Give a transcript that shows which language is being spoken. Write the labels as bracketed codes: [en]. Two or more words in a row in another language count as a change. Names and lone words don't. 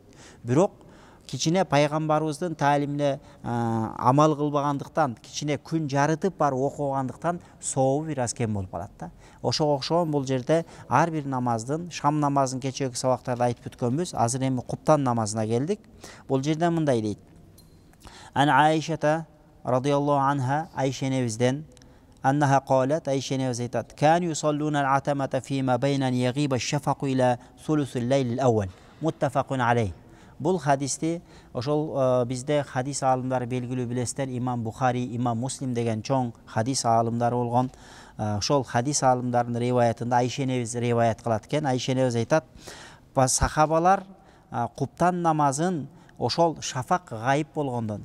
[ky] Бирок кичине пайгамбарыбыздын таалимине амал кылбагандыктан, кичине күн жарытып барып окугандыктан сообу бир аз кем болуп калат да. Ошого окшогон бул жерде ар бир намаздын, шам намазын кечеги сабактарда айтып өткөнбүз. Азыр эми куптан намазына келдик. Бул жерде мындай дейт: [ar] عن عائشة رضي الله عنها, [ky] Айша энебизден, [ar] أنها قالت, [ky] Айша энебиз айтат: [ar] "كانوا يصلون العتمة فيما بين يغيب الشفق إلى ثلث الليل الأول." متفق عليه. [ky] Бул хадисти ошол бизде хадис аалымдары белгилүү билесиздер, Имам Бухари, Имам Муслим деген чоң хадис аалымдары болгон. Ошол хадис аалымдарынын риваятында Айша энебиз риваят кылат экен. Айша энебиз айтат: "Сахабалар куптан намазын ошол шафак гайып болгондон."